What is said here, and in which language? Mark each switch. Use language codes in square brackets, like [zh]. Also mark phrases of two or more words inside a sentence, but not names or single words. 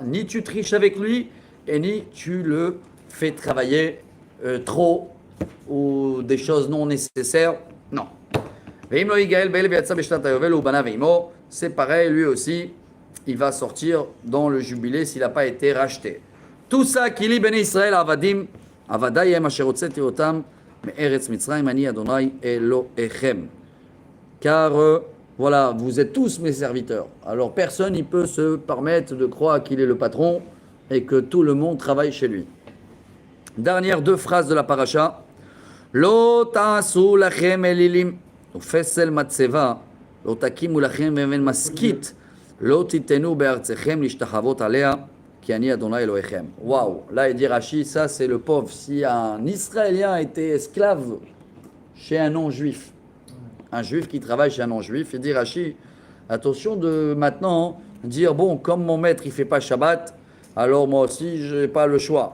[fr] Ni tu triches avec lui, et ni tu le fais travailler trop, ou des choses non nécessaires. Non. C'est pareil, lui aussi, il va sortir dans le jubilé s'il n'a pas été racheté. Tout ça, [he] כי לי בני ישראל עבדים, עבדי הם אשר הוצאתי אותם, מארץ מצרים אני אדוני אלוהיכם. [fr] Car voilà, vous êtes tous mes serviteurs. Alors personne ne peut se permettre de croire qu'il est le patron et que tout le monde travaille chez lui. Dernière deux phrases de la paracha. [he] לא תעשו לכם אלילים ופסל מצבה לא תקימו לכם ואבן משכית לא תתנו בארצכם להשתחוות עליה כי אני אדוני אלוהיכם. [fr] Waouh, là il dit Rashi, ça c'est le pauvre. Si un Israélien était esclave chez un non-juif, un juif qui travaille chez un non-juif, il dit Rashi, attention de maintenant dire bon, comme mon maître il fait pas Shabbat, alors moi aussi je n'ai pas le choix.